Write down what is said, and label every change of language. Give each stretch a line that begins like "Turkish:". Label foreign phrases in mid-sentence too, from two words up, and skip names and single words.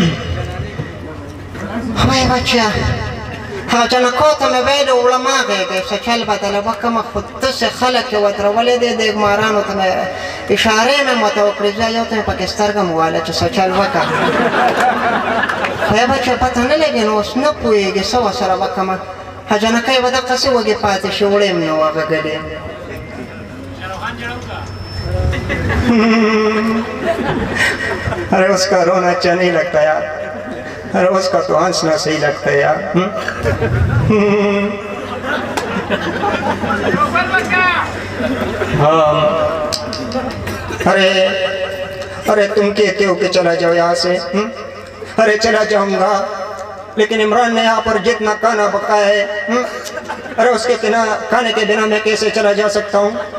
Pashto: وای بچیا هغه جنکو ته مې ویلو وړه ما غېږې څه چل بدله وکړمه خو داسې خلک یې ودرولې دی د مارانو ته مې اشارې مې ورته وکړې زه یو ته مې پکې سترګه مې واله چې څه چل وکړه خو یا بچه پته نه لګي نو اوس نه پوهېږي څه ورسره وکړمه هغه جنکۍ به دقسې وږې پاتې شي وړې مې نه وغږلې
Hindi: अरे उसका रोना अच्छा नहीं लगता यार अरे उसका तो हंसना सही लगता है यार हाँ अरे अरे तुम कहते हो कि चला जाओ यहाँ से, अरे चला जाऊंगा, लेकिन इमरान ने यहाँ पर जितना खाना पकाया है, अरे उसके बिना, खाने के बिना मैं कैसे चला जा सकता हूँ?